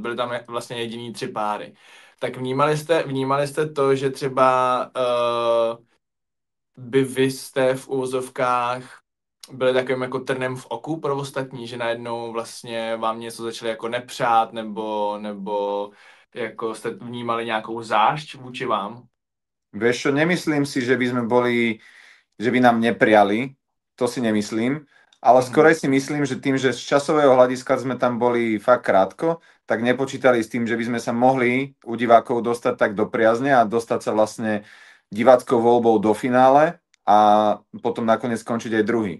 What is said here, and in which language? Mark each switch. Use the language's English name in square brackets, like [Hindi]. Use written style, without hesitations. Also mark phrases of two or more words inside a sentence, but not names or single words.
[Czech] Byly tam vlastně jediný 3 páry. Tak vnímali jste to, že třeba by vy jste v úzovkách byli takovým jako trnem v oku pro ostatní, že najednou vlastně vám něco začali jako nepřát, nebo jako jste vnímali nějakou zášť vůči vám? [Slovak] Vieš čo, nemyslím si, že by sme boli, že by nám neprijali, to si nemyslím, ale skorej si myslím, že tým, že z časového hľadiska sme tam boli fakt krátko, tak nepočítali s tým, že by sme sa mohli u divákov dostať tak do priazne a dostať sa vlastne diváckou voľbou do finále a potom nakoniec skončiť aj druhý.